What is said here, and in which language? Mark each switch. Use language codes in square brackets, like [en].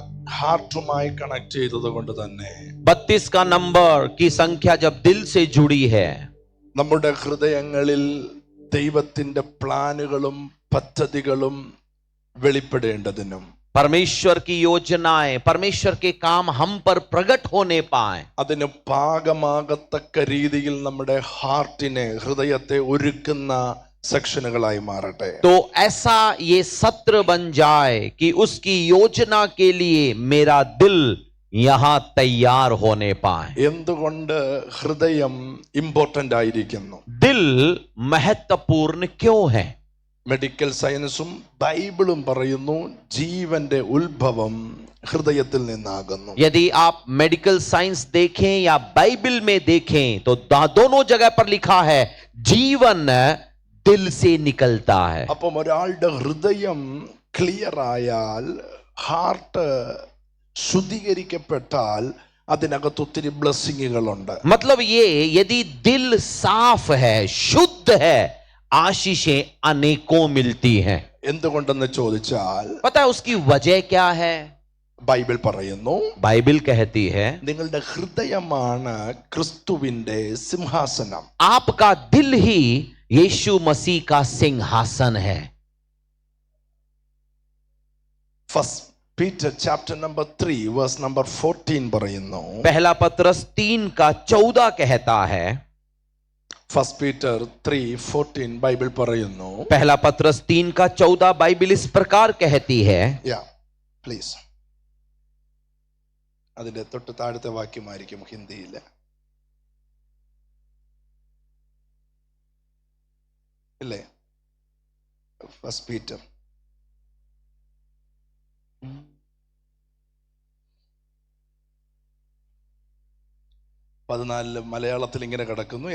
[ml] ഹാർട്ടുമായി connect ചെയ്തത് കൊണ്ട് തന്നെ [hi] 32 का नंबर की संख्या जब दिल से जुड़ी है, [ml] നമ്മുടെ ഹൃദയങ്ങളിൽ ദൈവത്തിന്റെ പ്ലാനുകളും പദ്ധതികളും വെളിപ്പെടേണ്ടതിനും [hi] परमेश्वर की योजनाएं, परमेश्वर के काम हम पर प्रकट होने पाए, [ml] അതിന് പാകമാകത്തക്ക രീതിയിൽ നമ്മുടെ ഹാർട്ടിനെ ഹൃദയത്തെ ഒരുക്കുന്ന സെക്ഷനുകളായി മാറട്ടെ. [hi] तो ऐसा ये सत्र बन जाए कि उसकी योजना के लिए मेरा दिल यहां तैयार होने पाए. [ml] എന്തുകൊണ്ട് ഹൃദയം ഇമ്പോർട്ടന്റ് ആയിരിക്കുന്നു? [hi] दिल महत्वपूर्ण क्यों है? [ml] മെഡിക്കൽ സയൻസും ബൈബിളും പറയുന്നു ജീവന്റെ ഉത്ഭവം ഹൃദയത്തിൽ നിന്നാകുന്നു. [hi] यदि आप मेडिकल साइंस देखें या बाइबल में देखें तो दोनों जगह पर लिखा है जीवन दिल से निकलता है. [ml] അപ്പം ഒരാളുടെ ഹൃദയം ക്ലിയർ ആയാൽ, ഹാർട്ട് ശുദ്ധീകരിക്കപ്പെട്ടാൽ അതിനകത്ത് ഒത്തിരി ബ്ലെസ്സിങ്ങുകളുണ്ട്. [hi] मतलब ये यदि दिल साफ है, शुद्ध है, आशीषें अनेकों मिलती हैं. [ml] എന്തുകൊണ്ടെന്ന് ചോദിച്ചാൽ [hi] पता है उसकी वजह क्या है? [ml] ബൈബിൾ പറയുന്നു [hi] बाइबल कहती है [ml] നിങ്ങളുടെ ഹൃദയമാണ് ക്രിസ്തുവിന്റെ സിംഹാസനം. [hi] आपका दिल ही यीशु मसीह का सिंहासन है. [ml] First Peter chapter number 3 verse number 14 പറയുന്നു. [hi] पहला पत्रस 3 का 14 कहता है. [ml] ഫസ്റ്റ് പീറ്റർ 3:14 ബൈബിൾ പറയുന്നു. [hi] पहला पत्रस 3 का 14 बाइबल इस प्रकार कहती है. [ml] പ്ലീസ്, അതിന്റെ തൊട്ട് താഴത്തെ വാക്യമായിരിക്കും ഹിന്ദിയിൽ. ഇല്ലേ? ഫസ്റ്റ് പീറ്റർ 14 മലയാളത്തിൽ ഇങ്ങനെ കിടക്കുന്നു.